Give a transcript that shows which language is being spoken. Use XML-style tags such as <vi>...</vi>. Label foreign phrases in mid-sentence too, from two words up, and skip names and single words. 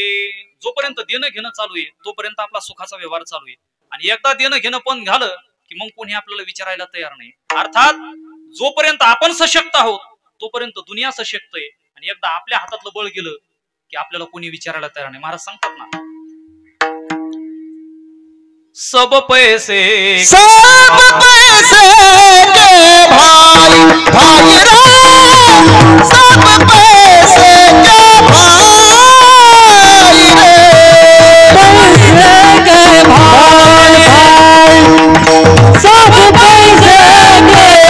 <mr>जोपर्यंत देणं घेणं चालू आहे तोपर्यंत आपला सुखाचा व्यवहार चालू आहे, आणि एकदा देणं घेणं पण झालं की मग कोणी आपल्याला विचारायला तयार नाही. अर्थात जोपर्यंत आपण सशक्त आहोत तोपर्यंत दुनिया सशक्त आहे, आणि एकदा आपल्या हातातलं बळ गेलं की आपल्याला कोणी विचारायला तयार नाही. महाराज सांगतात ना,</mr> <hi>सब पैसे के भाई भाई रे, सब पैसे के भाई रे, पैसे के भाई भाई, सब पैसे के</hi>